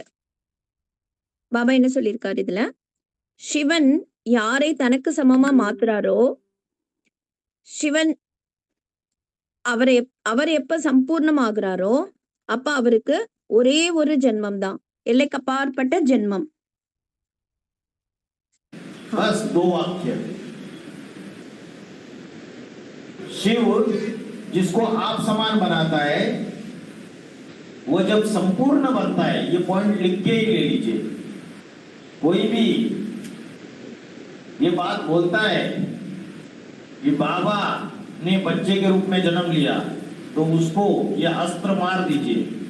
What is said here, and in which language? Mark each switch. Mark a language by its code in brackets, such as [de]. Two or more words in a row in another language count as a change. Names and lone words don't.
[ta] பாபா என்ன சொல்லியிருக்காரு இதுல? சிவன் யாரை தனக்கு சமமா மாத்துறாரோ, சிவன் அவர் எப்ப சம்பூர்ணமாகிறாரோ அப்ப அவருக்கு ஒரே ஒரு ஜென்மம் தான், எல்லைக்கு அப்பாற்பட்ட ஜென்மம். [hi] बस दो वाक्य। शिव जिसको आप समान बनाता है, वो जब संपूर्ण बनता है, ये पॉइंट लिख के ही ले लीजिए। कोई भी ये बात बोलता है कि बाबा ने बच्चे के रूप में जन्म लिया, तो उसको ये अस्त्र मार दीजिए।